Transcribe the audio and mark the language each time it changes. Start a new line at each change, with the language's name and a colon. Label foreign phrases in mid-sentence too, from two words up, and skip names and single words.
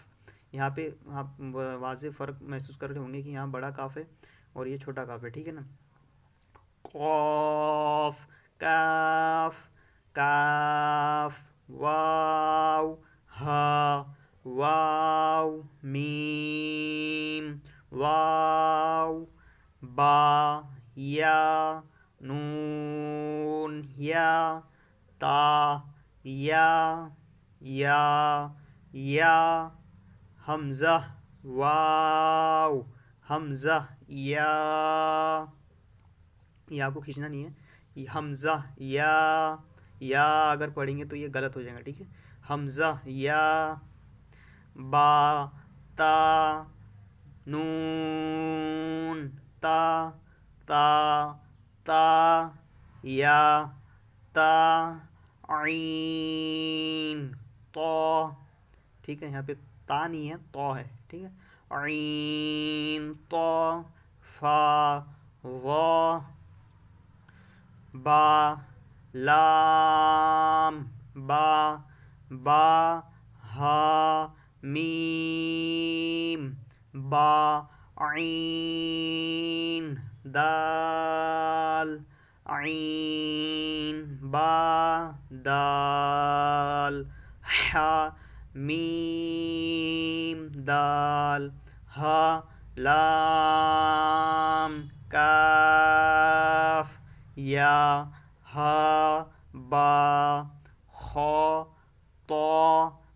Urdu: یہاں پہ آپ واضح فرق محسوس کر رہے ہوں گے کہ یہاں بڑا کاف ہے اور یہ چھوٹا کاف ہے، ٹھیک ہے نا۔ قاف کاف کاف واو ہا واو میم واو با یا نون یا تا یا حمزہ واو حمزہ یا، یہ آپ کو کھینچنا نہیں ہے، حمزہ یا اگر پڑھیں گے تو یہ غلط ہو جائے گا، ٹھیک ہے۔ حمزہ یا با تا نون تا یا تا عین طا، ٹھیک ہے۔ یہاں پہ تا نہیں ہے طا ہے، ٹھیک ہے۔ عین طا فا غا با لام با ہا میم با عین دال عین با دال حا میم دال ہا لام کاف یا ہا با خا طا